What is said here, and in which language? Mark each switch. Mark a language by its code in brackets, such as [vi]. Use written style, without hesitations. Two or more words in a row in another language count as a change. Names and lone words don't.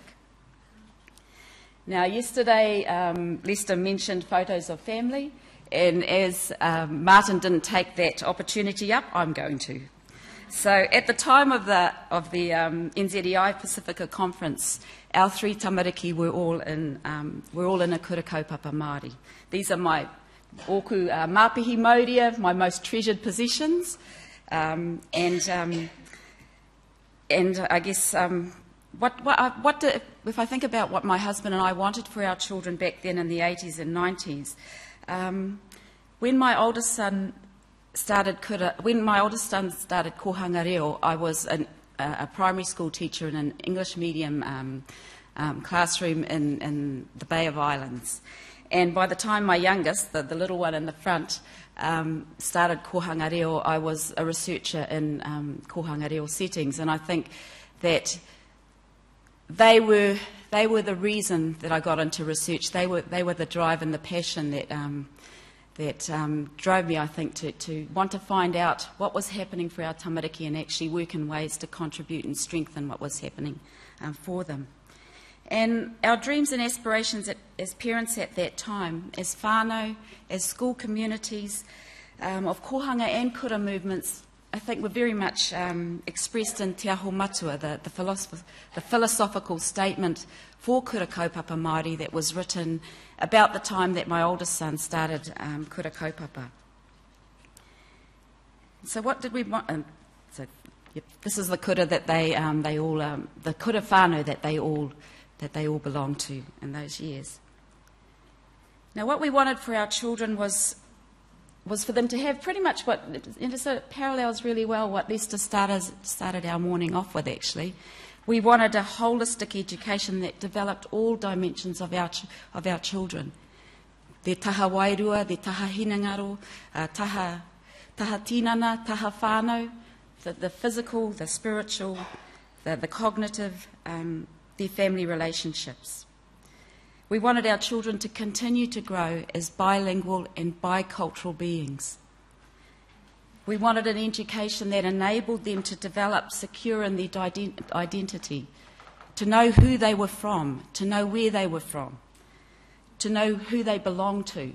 [en] Now, yesterday Lester mentioned photos of family, and as Martin didn't take that opportunity up, I'm going to. So at the time of the NZEI Pacifica conference, our three tamariki were all in a [mi] kura kaupapa Māori. [en] These are my [mi] oku māpihi mauria, [en] my most treasured possessions, and I guess if I think about what my husband and I wanted for our children back then in the 80s and 90s, when my oldest son started [mi] kohanga reo, [en] I was a primary school teacher in an English medium classroom in the Bay of Islands. And by the time my youngest, the little one in the front, started [mi] kohanga reo, [en] I was a researcher in [mi] kohanga reo [en] settings. And I think that they were the reason that I got into research. They were the drive and the passion that drove me, I think, to want to find out what was happening for our tamariki and actually work in ways to contribute and strengthen what was happening for them. And our dreams and aspirations as parents at that time, as whānau, as school communities, of kohanga and kura movements, I think were very much expressed in Te Aho Matua, the philosophical statement for [mi] kura kaupapa Māori [en] that was written about the time that my oldest son started [mi] kura kaupapa. [en] So what did we want? This is the kura that they all, the [mi] kura whānau [en] that they all belonged to in those years. Now, what we wanted for our children was for them to have pretty much what, so it parallels really well what Lester started our morning off with, actually. We wanted a holistic education that developed all dimensions of our children. [mi] Their taha wairua, their taha hinangaro, taha tinana, taha whānau, [en] the physical, the spiritual, the cognitive, their family relationships. We wanted our children to continue to grow as bilingual and bicultural beings. We wanted an education that enabled them to develop secure in their identity, to know who they were from, to know where they were from, to know who they belonged to.